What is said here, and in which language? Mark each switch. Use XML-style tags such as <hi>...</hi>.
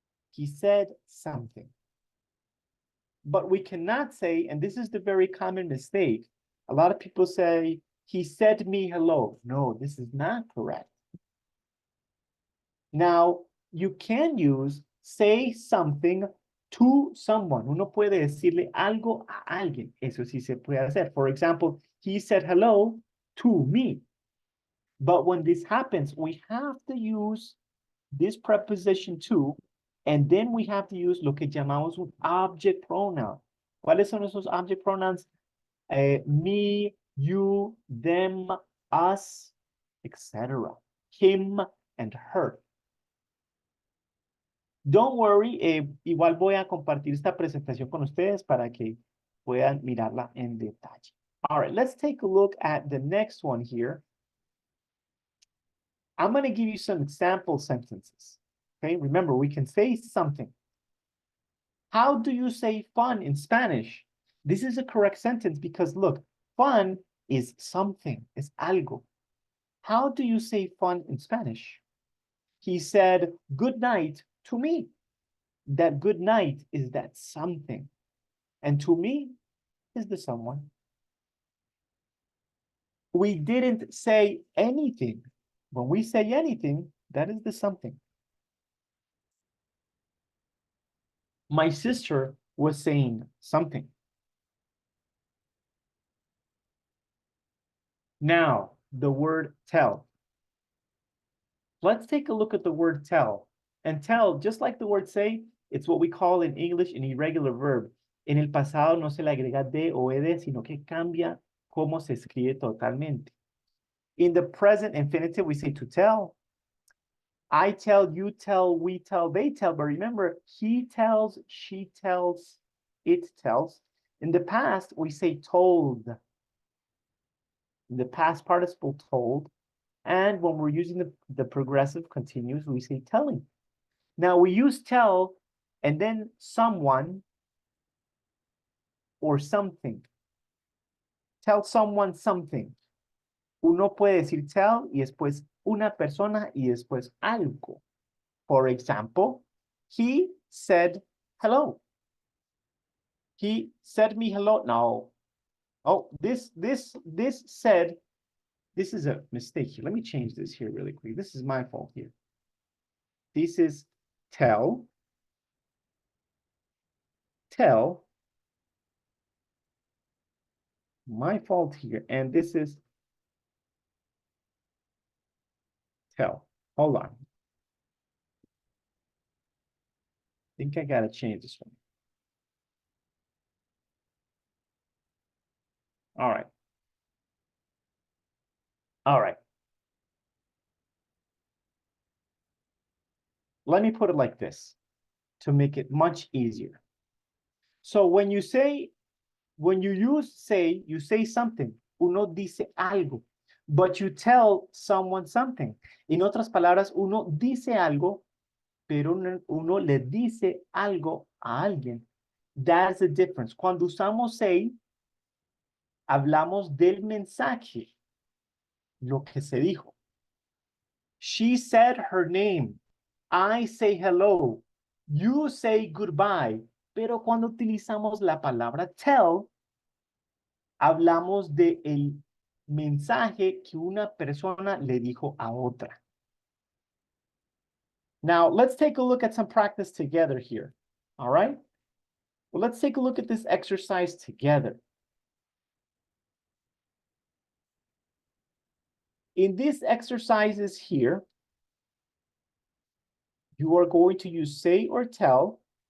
<en>He said something. But we cannot say, and this is the very common mistake, a lot of people say, he said me hello. No, this is not correct. Now, you can use say something to someone.</en> <es>Uno puede decirle algo a alguien. Eso sí se puede hacer.</es> <en>For example, he said hello to me. But when this happens, we have to use this preposition to, and then we have to use</en> <es>lo que llamamos un</es> <en>object pronoun.</en> <es>¿Cuáles son esos</es> <en>object pronouns? Me, you, them, us, etc. Him and her. Don't worry,</en> <es>igual voy a compartir esta presentación con ustedes para que puedan mirarla en detalle.</es> <en>All right, let's take a look at the next one here. I'm going to give you some example sentences. Okay, remember, we can say something. How do you say fun in Spanish? This is a correct sentence because look, fun is something,</en> <es>es algo.</es> <en>How do you say fun in Spanish? He said good night to me. That good night is that something. And to me is the someone. We didn't say anything. When we say anything, that is the something. My sister was saying something. Now, the word tell. Let's take a look at the word tell. And tell, just like the word say, it's what we call in English an irregular verb.</en> <es>En el pasado no se le agrega de o ed, sino que cambia cómo se escribe totalmente.</es> <en>In the present infinitive, we say to tell. I tell, you tell, we tell, they tell. But remember, he tells, she tells, it tells. In the past, we say told. In the past participle told. And when we're using the progressive continuous, we say telling. Now we use tell and then someone or something. Tell someone something.</en> <es>Uno puede decir tell y después una persona y después algo.</es> <en>For example, he said hello. He said me hello. No. Oh, this said, this is a mistake here. Let me change this here really quick. This is my fault here. This is tell. tell. My fault here. And this is tell. Hold on. I think I gotta change this one. All right. All right. Let me put it like this to make it much easier. So when you say, you say something,</en> <es>uno dice algo,</es> <en>but you tell someone something.</en> <es>En otras palabras, uno dice algo, pero uno le dice algo a alguien.</es> <en>That's the difference.</en> <es>Cuando usamos say, hablamos del mensaje, lo que se dijo.</es> <en>She said her name. I say hello. You say goodbye.</en> <es>Pero cuando utilizamos la palabra tell, hablamos de el mensaje que una persona le dijo a otra.</es> <en>Now, let's take a look at some practice together here. All right? Well, let's take a look at this exercise together. In these exercises here, you are going to use say or tell.</en>